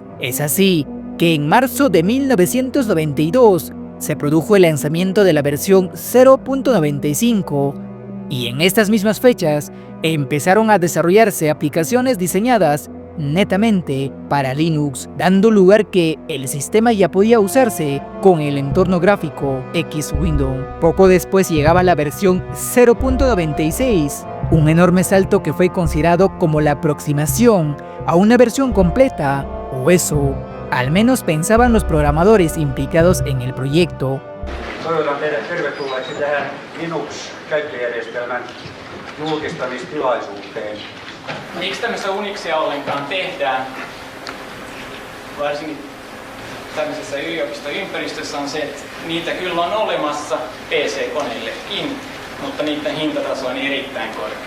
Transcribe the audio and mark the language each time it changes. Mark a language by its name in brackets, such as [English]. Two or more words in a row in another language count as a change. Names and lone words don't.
[Spanish] Es así que en marzo de 1992 se produjo el lanzamiento de la versión 0.95 y en estas mismas fechas empezaron a desarrollarse aplicaciones diseñadas netamente para Linux, dando lugar que el sistema ya podía usarse con el entorno gráfico X Window. Poco después llegaba la versión 0.96 Un enorme salto que fue considerado como la aproximación a una versión completa, o eso, al menos pensaban los programadores implicados en el proyecto. [Finnish] Toivotan teidät tervetulleeksi tähän Linux-käyttöjärjestelmän julkistamistilaisuuteen. Miksi tämmöistä Unixia ollenkaan tehdään, varsinkin tämmöisessä yliopistoympäristössä, on se, että niitä kyllä on olemassa PC-koneillekin, mutta niiden hintataso on erittäin korkea.